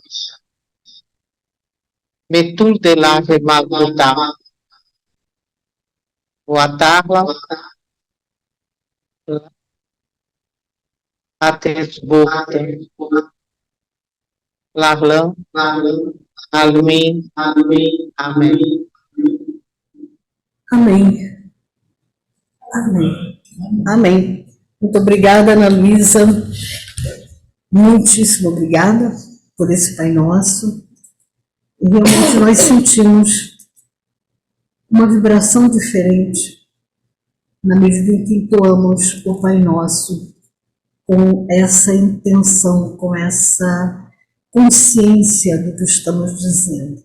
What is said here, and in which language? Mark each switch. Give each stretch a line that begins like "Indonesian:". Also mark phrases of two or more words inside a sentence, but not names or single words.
Portuguese: Metul de la Remaguta, Watarla, Atesburta, Larlan, Almin, Amém. Amém. Amém. Amém. Muito obrigada, Ana Luísa. Muitíssimo obrigada por esse Pai Nosso. E realmente nós sentimos uma vibração diferente na medida em que entoamos o Pai Nosso com essa intenção, com essa consciência do que estamos dizendo.